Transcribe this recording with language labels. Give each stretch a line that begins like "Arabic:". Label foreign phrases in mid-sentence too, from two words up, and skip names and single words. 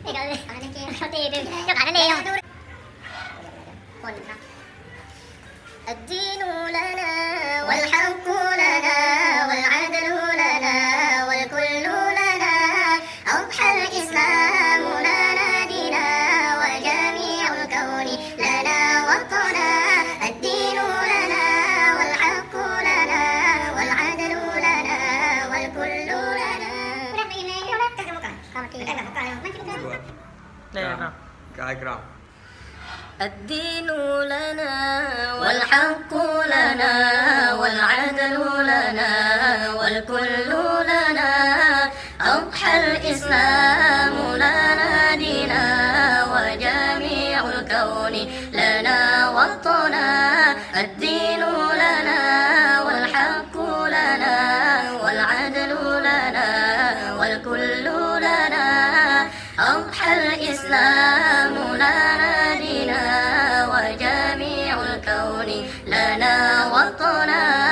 Arabic: الدين لنا والحق لنا والعدل لنا والكل لنا أضحى الإسلام لنا دينا وجميع الكون لنا وطنا الدين لنا والحق لنا والعدل لنا والكل لنا
Thai: ได้ครับ กายกรอบ
Arabic: الدين لنا والحق لنا والعدل لنا والكل لنا أضحى الإسلام لنا دينا وجميع الكون لنا وطنا الدين لنا والحق لنا والعدل لنا والكل لنا أضحى الإسلام لنا دينا وجميع الكون لنا وطنا